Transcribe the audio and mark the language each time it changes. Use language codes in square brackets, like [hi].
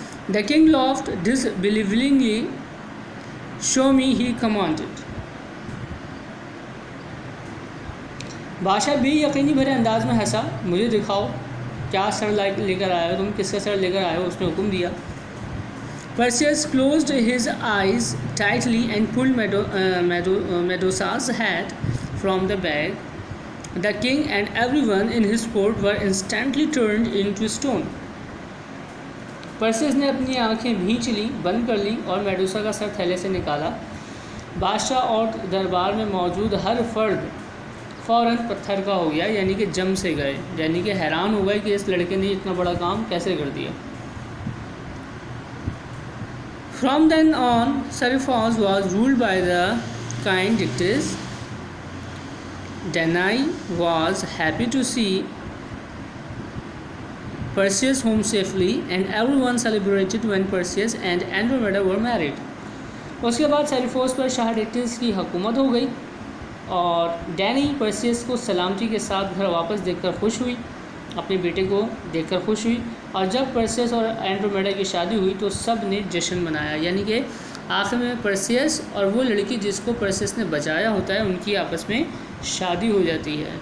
[en] The king laughed disbelievingly. Show me, he commanded. [hi] बादशाह बेयकीनी भरे अंदाज में हंसा. मुझे दिखाओ क्या सर लेकर आए हो तुम, किसका सर लेकर आए हो, उसने हुक्म दिया. [en] Perseus closed his eyes tightly and pulled Medusa's head from the bag. The king and everyone in his court were instantly turned into stone. [hi] Perseus ने अपनी आंखें भींच ली, बंद कर ली और मेडुसा का सर थैले से निकाला. बादशाह और दरबार में मौजूद हर फर्द फ़ौरन पत्थर का हो गया, यानी कि जम से गए, यानी कि हैरान हो गए कि इस लड़के ने इतना बड़ा काम कैसे कर दिया. [en] From then on, Seriphos was ruled by the kind Dictys. Danae was happy to see Perseus home safely and everyone celebrated when Perseus and Andromeda were married. [hi] उसके बाद सेरिफोस पर शाह डिक्टिस की हुकूमत हो गई और डैनी परसियस को सलामती के साथ घर वापस देखकर खुश हुई, अपने बेटे को देखकर खुश हुई. और जब परसियस और एंड्रोमेडा की शादी हुई तो सब ने जश्न मनाया, यानी कि आखिर में परसियस और वो लड़की जिसको परसियस ने बचाया होता है उनकी आपस में शादी हो जाती है.